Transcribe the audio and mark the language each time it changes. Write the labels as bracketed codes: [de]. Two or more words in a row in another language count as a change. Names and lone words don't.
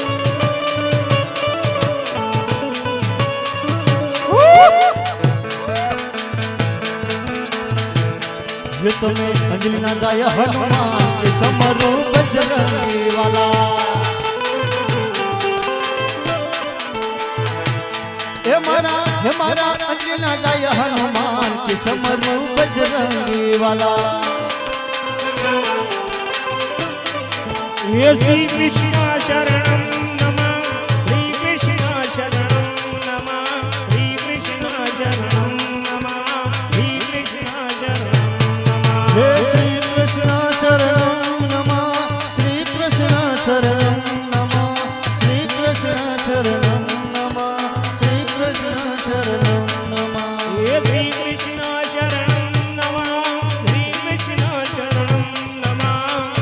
[gu] જે તમે અંજલિના જય હનુમાન કે સમરો બજરંગી વાલા હે મારા અંજલિના જય હનુમાન કે સમરો બજરંગી વાલા [sa] ये श्री कृष्ण शरणम नमः श्री कृष्ण शरणम नमः श्री कृष्ण शरणम नमः श्री कृष्ण शरणम नमः. હે શ્રી કૃષ્ણ શરણમ નમઃ શ્રી કૃષ્ણ શરણમ નમઃ શ્રી કૃષ્ણ શરણમ નમઃ શ્રી કૃષ્ણ શરણમ નમઃ ये श्री कृष्ण शरणम नमः श्री कृष्ण शरणम नमः